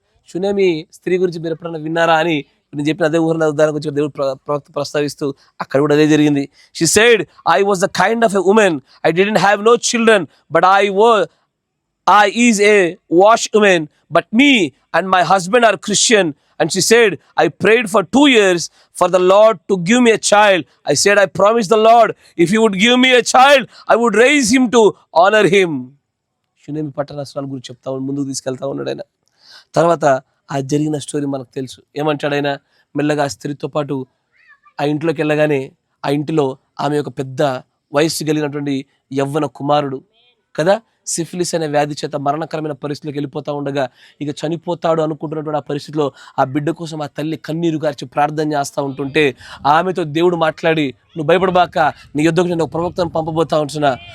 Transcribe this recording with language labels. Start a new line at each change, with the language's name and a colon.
Telugu: షునేమి స్త్రీ గురించి మీరు ఎప్పుడన్నా విన్నారా అని నేను చెప్పిన అదే ఉదాహరణ గురించి దేవుడు ప్రవక్త ప్రస్తావిస్తూ అక్కడ కూడా అదే జరిగింది.
English: She said, I was the kind of a woman, I didn't have no children, but I is a wash woman, but me and my husband are Christian. And she said, I prayed for 2 years for the Lord to give me a child. I said, I promised the Lord, if he would give me a child, I would raise him to honor him.
Telugu: షునేమి పట్టణస్థానాల గురించి చెప్తా ముందుకు తీసుకెళ్తా ఉన్నాడు ఆయన. తర్వాత ఆ జరిగిన story మనకు తెలుసు. ఏమంటాడు ఆయన? మెల్లగా ఆ స్త్రీతో పాటు ఆ ఇంట్లోకి వెళ్ళగానే ఆ ఇంటిలో ఆమె యొక్క పెద్ద వయస్సు కలిగినటువంటి యవ్వన కుమారుడు కదా, సిఫిలిస్ అనే వ్యాధి చేత మరణకరమైన పరిస్థితిలోకి వెళ్ళిపోతూ ఉండగా, ఇక చనిపోతాడు అనుకుంటున్నటువంటి ఆ పరిస్థితిలో ఆ బిడ్డ కోసం ఆ తల్లి కన్నీరు గార్చి ప్రార్థన చేస్తూ ఉంటుంటే ఆమెతో దేవుడు మాట్లాడి, నువ్వు భయపడబాక, నీ యుద్ధకు నేను ఒక ప్రవక్తను పంపబోతా ఉంటున్నా.